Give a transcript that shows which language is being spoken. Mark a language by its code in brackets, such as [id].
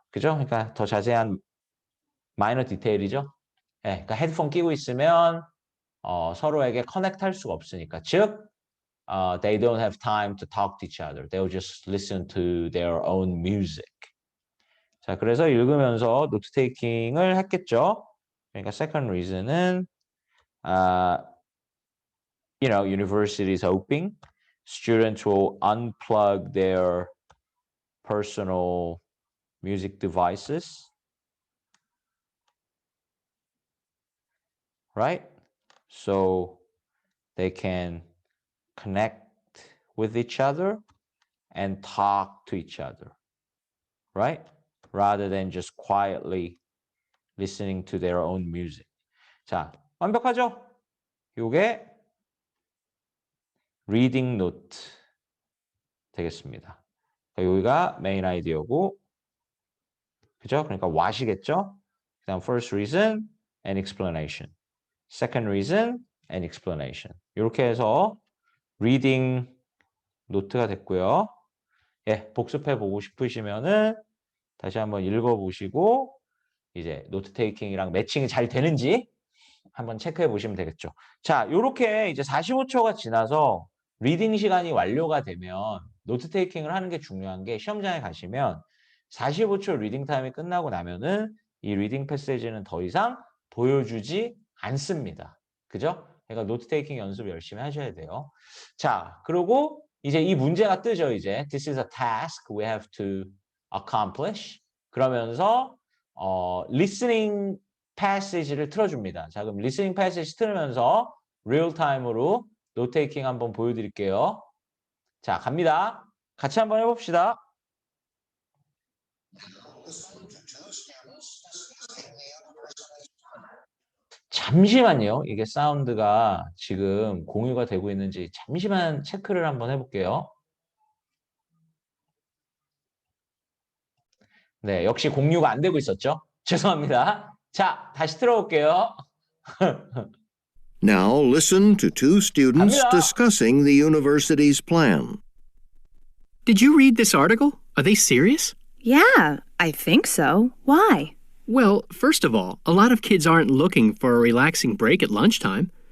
[ko] 그죠? 그러니까 더 자세한 마이너 디테일이죠. 네, 그러니까 헤드폰 끼고 있으면 서로에게 커넥트 할 수가 없으니까. 즉, [en] they don't have time to talk to each other. They'll just listen to their own music. [ko] 자, 그래서 읽으면서 노트 테이킹을 했겠죠. 그러니까 [en] second reason은 university is hoping students will unplug their personal music devices, right? So they can connect with each other and talk to each other, right? Rather than just quietly listening to their own music. [ko] 자, 완벽하죠? 요게 reading note 되겠습니다. 여기가 메인 아이디어고, 그죠? 그러니까 what이겠죠? 그다음 [en] first reason and explanation. Second reason and explanation. [ko] 이렇게 해서 reading 노트가 됐고요. 예, 복습해 보고 싶으시면은 다시 한번 읽어보시고 이제 노트 테이킹이랑 매칭이 잘 되는지 한번 체크해 보시면 되겠죠. 자, 이렇게 이제 45초가 지나서 리딩 시간이 완료가 되면 노트 테이킹을 하는 게 중요한 게 시험장에 가시면 45초 리딩 타임이 끝나고 나면은 이 리딩 패시지는 더 이상 보여주지 않습니다. 그죠? 그러니까 노트 테이킹 연습 열심히 하셔야 돼요. 자, 그리고 이제 이 문제가 뜨죠, 이제. [en] This is a task we have to accomplish. [ko] 그러면서 listening passage를 틀어줍니다. 자, 그럼 listening passage 틀으면서 real time으로 노트 테이킹 한번 보여드릴게요. 자, 갑니다. 같이 한번 해봅시다. 잠시만요. 이게 사운드가 지금 공유가 되고 있는지 잠시만 체크를 한번 해볼게요. 네, 역시 공유가 안 되고 있었죠. 죄송합니다. 자, 다시 틀어볼게요. [en] Now listen to two students [ko] 갑니다. [en] discussing the university's plan. Did you read this article? Are they serious? Yeah, I think so. Why? Well, first of all, a lot of kids aren't looking for a relaxing break at lunchtime.